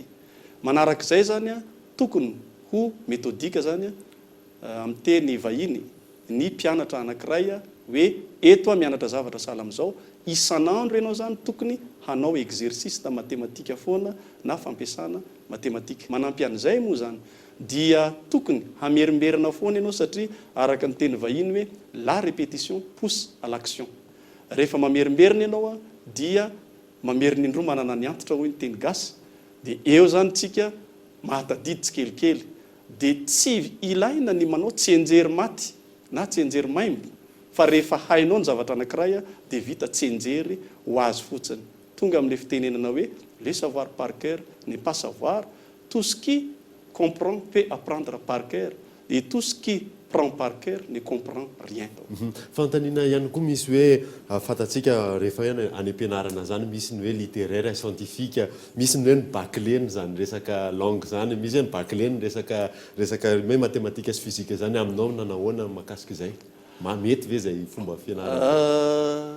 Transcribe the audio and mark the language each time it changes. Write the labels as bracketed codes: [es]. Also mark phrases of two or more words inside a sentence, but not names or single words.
[mg] Manarak'izay zany tokony ho metodika zany amin'ny teny vahiny ny mpianatra anankiray hoe eto mianatra zavatra sahala amin'izao isan'andro ianao zany tokony hanao exercice ta matematika foana na fampiasana matematika. Manampy an'izay moa zany dia tokony hamerimberina foana ianao satria araka ny teny vahiny hoe [fr] la répétition pousse à l'action. [mg] Rehefa mamerimberina ianao dia mameriny indroa manana ny antitra hoy ny teny gasy dia eo zany tsika mahatadidy tsikelikely dia tsy ilaina ny manao tsy enjery maty na tsy enjery maimbo fa rehefa hainao ny zavatra anankiray dia vita tsy enjery ho azy fotsiny. Tonga amin'ilay fitenenana hoe [fr] le savoir par cœur n'est pas savoir, tout ce qui comprend peut apprendre par cœur et tout ce qui prend par cœur ne comprend rien. [mg] Fantanina ihany koa misy hoe fatatsika rehefa hoe any ampianarana zany misy ny hoe [fr] littéraire scientifique, [mg] misy ny hoe ny baclén zany resaka langue zany, misy hoe ny baclén resaka hoe matematika sy fizika zany. Aminao nanahoana mahakasika izay? Mety ve zay fomba fianarana?